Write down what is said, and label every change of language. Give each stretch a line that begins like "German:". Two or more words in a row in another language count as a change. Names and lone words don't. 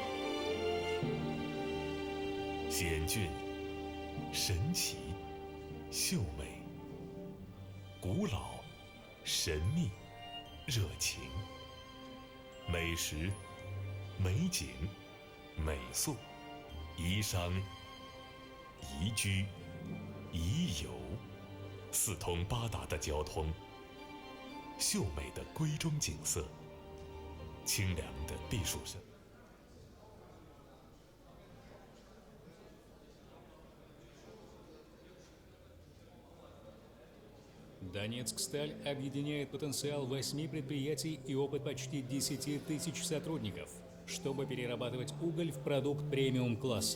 Chinese: 险峻、神奇、秀美、古老、神秘、热情，美食、美景、美宿、宜商、宜居、宜游，4通8达的交通，秀美的闺中景色，清凉的避暑胜。
Russian: Донецксталь объединяет потенциал 8 предприятий и опыт почти 10 тысяч сотрудников, чтобы перерабатывать уголь в продукт премиум-класса.